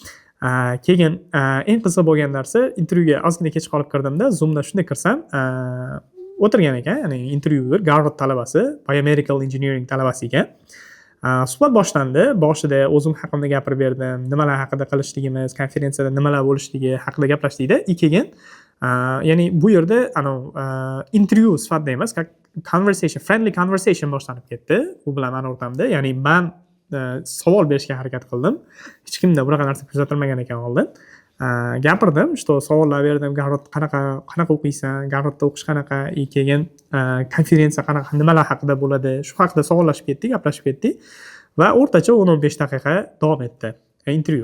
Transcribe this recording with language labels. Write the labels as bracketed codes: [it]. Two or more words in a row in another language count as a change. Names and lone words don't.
[uz] Keyin eng qiziq bo'lgan narsa, intervyuga ozgina kech qolib kirdimda, Zoomda shunday kirsam, o'tirgan ekan, ya'ni intervyuer Garvard talabasi, [en] biomedical engineering [uz] talabasi ekan. Suhbat boshlandi. Boshida o'zim haqimda gapirib berdim, nimalar haqida qilishligimiz, konferensiyada nimalar bo'lishligi haqida gaplashdik-da. Keyin ya'ni bu yerda intervyu sifatida emas, [en] conversation, friendly conversation [uz] boshlanib ketdi. U bilan men o'rtamda, ya'ni men savol berishga harakat qildim. Hech kimda bunaqa narsa kuzatilmagan ekan oldin. Gapirdim, что savollar berdim, Garvard qanaqa o'qiysan, Garvardda o'qish qanaqa, keyin konferensiya qanaqa, nimalar haqida bo'ladi, shu haqida savollashib ketdik, gaplashib ketdik va o'rtacha 10-15 daqiqa davom etdi intervyu.